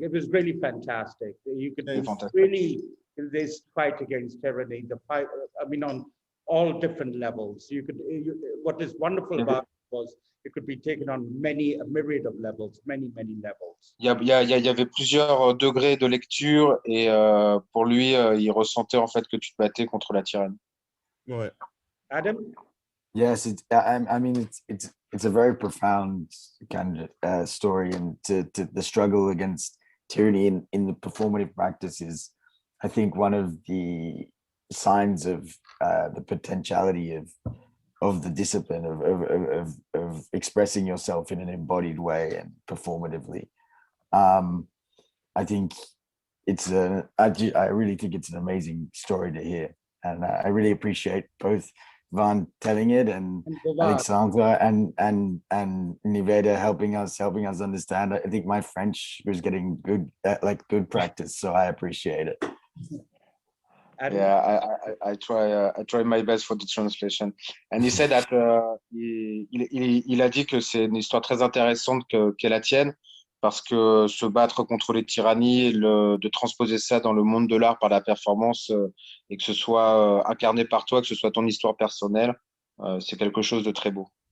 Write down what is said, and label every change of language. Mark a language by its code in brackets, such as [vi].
[en] It was really fantastic. You could really this fight against tyranny, the fight, I mean, on all different levels. What is wonderful about it was it could be taken on a myriad of levels, many levels. [fr] Il y avait plusieurs degrés de lecture et pour lui, il ressentait en fait que tu te battais contre la tyrannie. Ouais. [en] Adam? Yes, I mean, it's a very profound kind of story, and to the struggle against tyranny in the performative practice is, I think, one of the signs of the potentiality of the discipline of expressing yourself in an embodied way and performatively. I think I really think it's an amazing story to hear, and I really appreciate both Vhan telling it and Alexandre and Niverda helping us understand. I think my French was getting good practice, so I appreciate it. Adam? Yeah, I try my best for the translation. And he said that [fr] il a dit que c'est une histoire très intéressante qu'est la tienne, parce que se battre contre les tyrannies, de transposer ça dans le monde de l'art par la performance, et que ce soit incarné par toi, que ce soit ton histoire personnelle, c'est quelque chose de très beau.